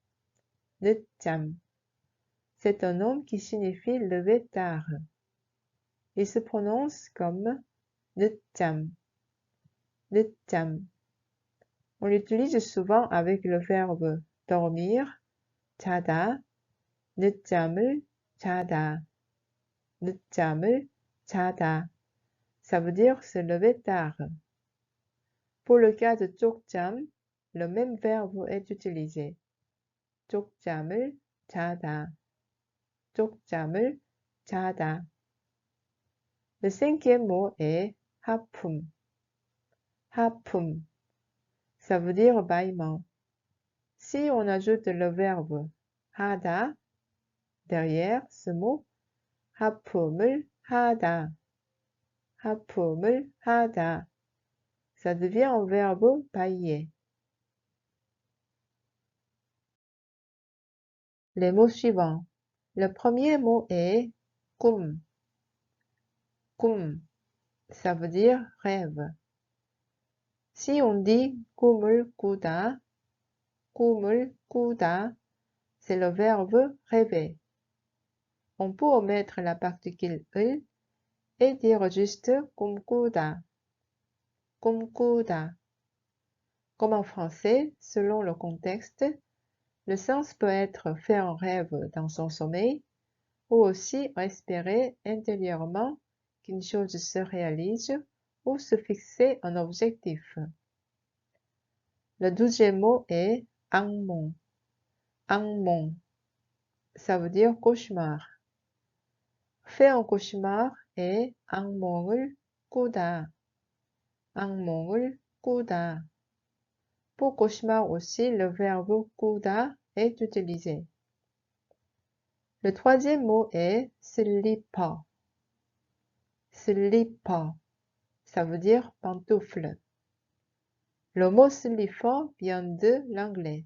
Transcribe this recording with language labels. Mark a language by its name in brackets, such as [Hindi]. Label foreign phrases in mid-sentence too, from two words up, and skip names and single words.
[Korean] 늦잠. [French] C'est un nom qui signifie lever tard. Il se prononce comme 늦잠. [Korean] 늦잠. [French] On l'utilise souvent avec le verbe dormir, [Korean] 자다, 늦잠을 자다. 늦잠을 자다. [French] Ça veut dire se lever tard. Pour le cas de 쪽잠, le même verbe est utilisé. [Korean] 쪽잠을 자다. 쪽잠을 자다. [French] Le cinquième mot est 하품. [Korean] 하품. [French] Ça veut dire bâillement. Si on ajoute le verbe 하다 derrière ce mot, [Korean] 하품을 하다. 하품을 하다. [French] Ça devient un verbe bâiller. Les mots suivants. Le premier mot est [Korean] 꿈. 꿈. [French] Ça veut dire rêve. Si on dit [Korean] 꿈을 꾸다, 꿈을 꾸다, [French] c'est le verbe rêver. On peut omettre la particule 을 et dire juste [Korean] 꿈꾸다. 꿈꾸다. [French] Comme en français, selon le contexte, le sens peut être faire un rêve dans son sommeil ou aussi espérer intérieurement qu'une chose se réalise ou se fixer un objectif. Le 12e mot est 악몽. [Korean] 악몽, [French] ça veut dire cauchemar. Faire un cauchemar est [Korean] 악몽을 꾸다. 악몽을 꾸다. [French] Pour cauchemar aussi, le verbe 꾸다 est utilisé. Le 3e mot est slipper. Slipper, ça veut dire pantoufle. Le mot slipper vient de l'anglais.